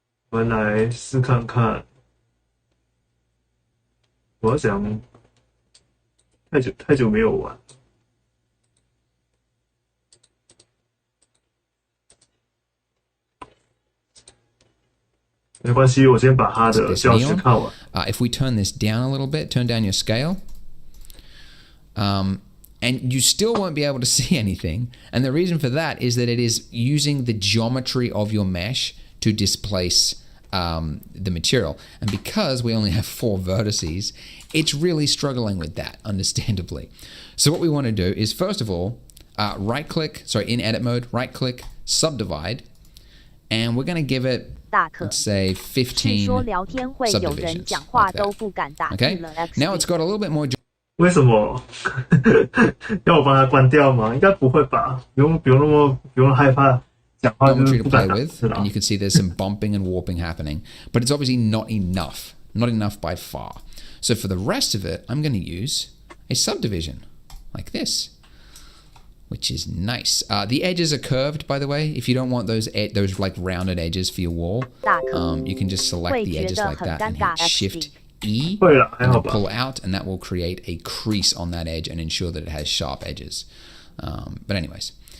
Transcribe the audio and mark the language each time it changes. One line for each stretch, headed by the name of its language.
Chinese: 我们来试看看，我要想太久没有玩。没关系，我先把它的教学看完。
English: If we turn this down a little bit, turn down your scale, and you still won't be able to see anything. And the reason for that is that it is using the geometry of your mesh to displace the material. And because we only have 4 vertices, it's really struggling with that, understandably. So what we want to do is, first of all, in edit mode, right-click, subdivide, and we're going to give it, let's say 15 subdivisions. Like that. Okay? Now it's got a little bit more.
Chinese: 为什么要我帮它关掉吗？应该不会吧？不用害怕。
English: Geometry to play with, and you can see there's some bumping and warping happening, but it's obviously not enough by far. So for the rest of it, I'm going to use a subdivision like this, which is nice. The edges are curved, by the way. If you don't want those like rounded edges for your wall, you can just select the edges like that and hit Shift E and pull out, and that will create a crease on that edge and ensure that it has sharp edges. But anyways.